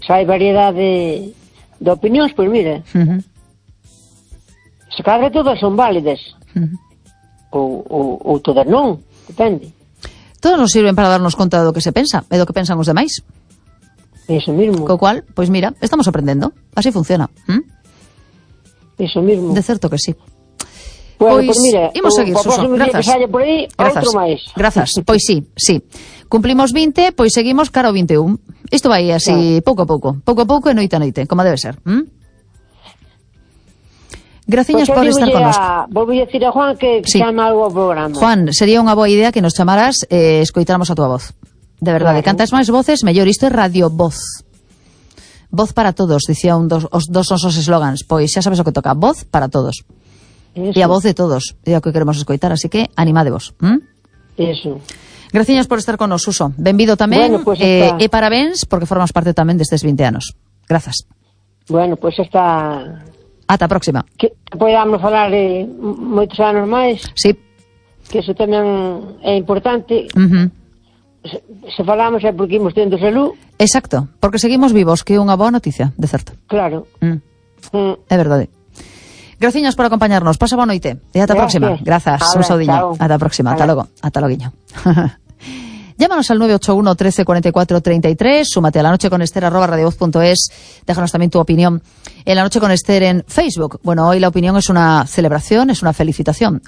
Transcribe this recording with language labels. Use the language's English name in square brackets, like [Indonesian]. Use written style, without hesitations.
[Galician] Se hai variedade de opinións, pois mira, se cadra todas son válidas, ou todas non, depende. Todas nos sirven para darnos conta do que se pensa e do que pensan os demais. [Spanish] Eso mismo. [Galician] Co cual, pois mira, estamos aprendendo, así funciona. [Spanish] Eso mismo. [Galician] De certo que sí. Bueno, pois mira, imos seguir, Suso. Grazas. Por aí, grazas. Outro máis. Grazas. Pois sí. Cumplimos 20, pois seguimos cara ao 21. Isto vai así, claro. Pouco a pouco e noite a noite, como debe ser. Graciñas [Spanish] pues [Galician] por estar connosco. Volvo a decir a Juan que chama algo ao programa. Juan, sería unha boa idea que nos chamaras e escoitáramos a tua voz. De verdade, claro. Cantas máis voces, mellor. Isto é Radio Voz. Voz para todos, dicía un dos nosos eslogans. Pois xa sabes o que toca, Voz para todos. Eso. E a voz de todos, é o que queremos escoitar, así que animadevos. Eso. Graciñas por estar con nos, Suso. Benvido tamén, [Spanish] bueno, pues [Galician] e parabéns, porque formas parte tamén destes 20 anos. Grazas. [Spanish] Bueno, pois pues hasta... [Galician] Ata a próxima. Que podamos falar de moitos anos máis. Sí. Que eso tamén é importante. Se falamos é porque imos tendo salud. Exacto, porque seguimos vivos, que é unha boa noticia, de certo. Claro. É verdade. Graciñas por acompañarnos. Pasa boa noite. E ata a próxima. Grazas. Un saudinho. Ata a próxima. Ata logo. Ata loguiño. [Spanish] Llámanos al 981 13 44 33. Súmate a la noche con Esther @radiovoz.es. Déjanos también tu opinión en La Noche con Esther en Facebook. Bueno, hoy la opinión es una celebración, es una felicitación.